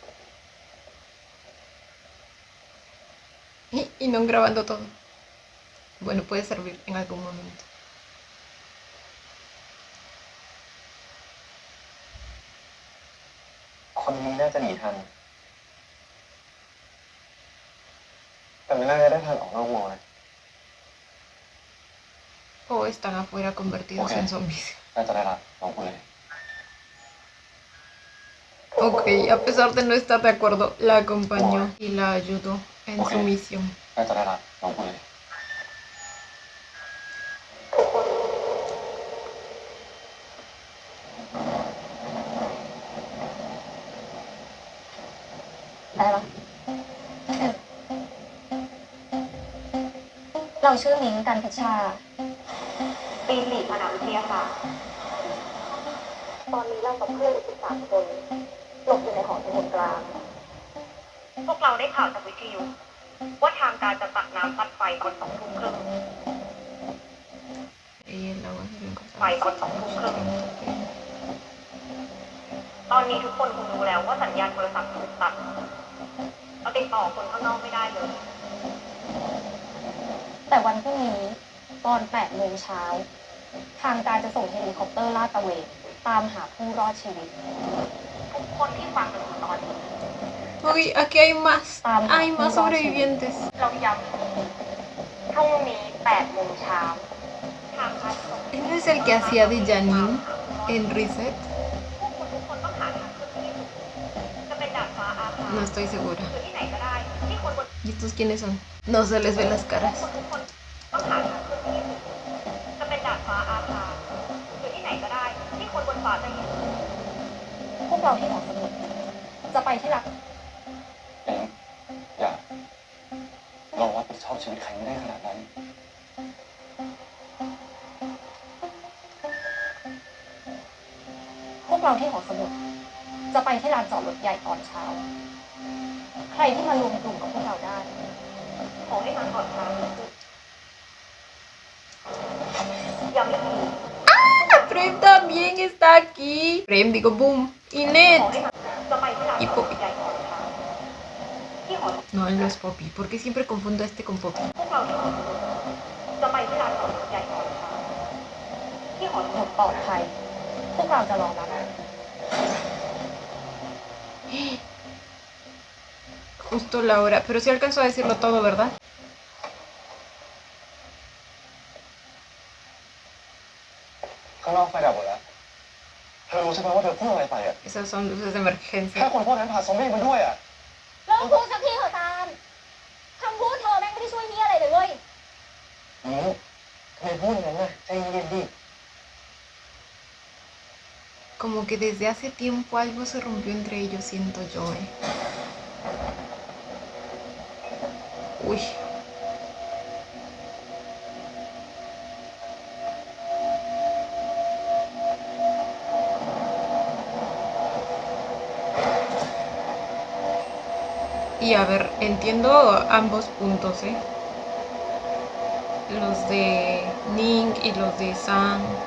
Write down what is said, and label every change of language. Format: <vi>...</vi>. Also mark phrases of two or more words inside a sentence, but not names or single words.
<es>Y no grabando todo. Bueno, puede servir en algún momento.</es> <th>Con นี้น่าจะหนีทันแต่ไม่น่าจะได้ทันออกนอกวอร์</th> <es>O están afuera convertidos en zombies.</es> <th>น่าจะได้ละลองพูดเลย</th> <es>Ok, a pesar de no estar de acuerdo, la acompañó y la ayudó en su misión.</es> <th>น่าจะได้ละลองพูดเลย ได้ปะเราชื่อมิ้งกันพัชชาปีนหลี กคณะวิทยาศาสตร์ตอนนี้เรากับเพื่อน13 คนหลบอยู่ในหอสมุดกลาง พวกเราได้ข่าวจากวิทยุว่าทางการจะตักน้ำตัดไฟตอน2 ทุ่มครึ่ง</th> <es>Y el agua se ven</es> <th>ไฟ</th> <es>cosas.</es> <th>ตอน2 ทุ่มครึ่ง ตอนนี้ทุกคนคงรู้แล้วว่าสัญญาณโทรศัพท์ถูกตัดเราติดต่อคนข้างนอกไม่ได้เลย แต่วันพรุ่งนี้ตอน 8 โมงเช้า ทางการจะส่งเฮลิคอปเตอร์ลาดตระเวนตามหาผู้รอดชีวิต ทุกคนที่ฟังอยู่ตอนนี้</th> <es>Ok, aquí hay más sobrevivientes.</es> <th>เราย้ำพรุ่งนี้8 โมงเช้าทางการส่ง</th> <es>¿Él no es el que hacía de Janine en Reset?</es> <th>พวกคุณทุกคนต้องหาทางขึ้นที่สูงจะเป็นดาดฟ้าอาคาร</th> <es>No estoy segura.</es> <th>หรือที่ไหนก็ได้ที่คนบน</th> <es>¿Y estos quiénes son? No se les ve las</es> <th>พวก</th> <es>caras.</es> <th>คุณทุกคนต้องหาทางขึ้นที่สูงจะเป็นดาดฟ้าอาคารหรือที่ไหนก็ได้ที่คนบนฟ้าจะเห็นพวกเราที่หอสมุดจะไปที่หลัก เองอย่าเรารับผิดชอบชีวิตใครไม่ได้ขนาดนั้น พวกเราที่หอสมุดจะไปที่ลานจอดรถใหญ่ตอนเช้า ใครที่มารวมกลุ่มกับพวกเราได้ ขอให้มาก่อนเช้าย้ำอีกที</th> <es>Prem también está aquí. Prem, digo boom. Y</es> <th>ขอ</th> <es>Ned.</es> <th>ให้มาจะไปที่ลานจอดรถใหญ่ตอนเช้าที่หอ</th> <es>No, él no es Poppy. ¿Por qué siempre confundo a este con Poppy?</es> <th>พวกเราที่หอสมุดจะไปที่ลานจอดรถใหญ่ตอนเช้าที่หอสมุดปลอดภัย พวกเราจะรอรับ</th> <es>Justo la hora. Pero sí alcanzó a decirlo todo, ¿verdad?</es> <th>ข้างนอกไฟดับหมดแล้ว เธอรู้ใช่ไหมว่าเธอพูดอะไรไปอ่ะ</th> <es>Esas son luces de</es> <th>แค่</th> <es>emergencia.</es> <th>คนพวกนั้นพาซอมบี้มาด้วยอ่ะ เลิกพูดสักทีเถอะตาลคำพูดเธอแม่งไม่ได้ช่วยเหี้ยอะไรเลยเว้ย ทำไมพูดอย่างนั้นน่ะใจเย็นๆดิ</th> <es>Como que desde hace tiempo algo se rompió entre ellos, siento yo, Uy. Y a ver, entiendo ambos puntos, los de Ning y los de Sam.</es>